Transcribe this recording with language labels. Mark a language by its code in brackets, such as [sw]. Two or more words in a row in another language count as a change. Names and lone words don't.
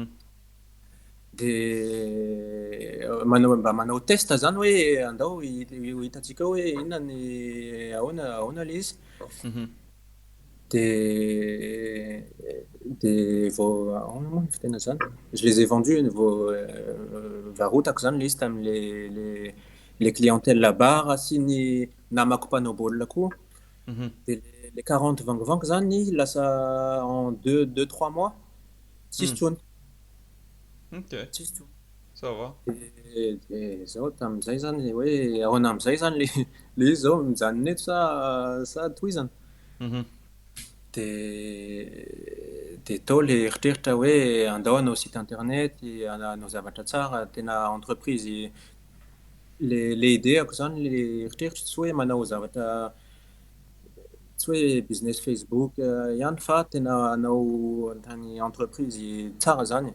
[mg] de mba manao test zany hoe andao hitatsika hoe inona ny ahoana le izy Mhm. de vao ahoana moa ny fitena zany [fr] je les ai vendus [mg] vao varotako zany le izy tamin'le clientèle bar sy ny namako mpanao baolina koa Mhm. de les 40 vangovango zany lasa [fr] en 2-3 mois [mg] tsisy tsony Ok, tsisy tsony [fr] ça va. [mg] de zao tamin'izay zany hoe ahoana am'izay zany le izy zao mijanona eto sa tohizana Mhm. de tao le eritreritra hoe andao hanao [fr] site internet [mg] hanao zavatra tsara tena entreprise le ideako zany le eritreritra tsy hoe manao zavatra tsy hoe business Facebook ihany fa tena hanao tany entreprise tsara zany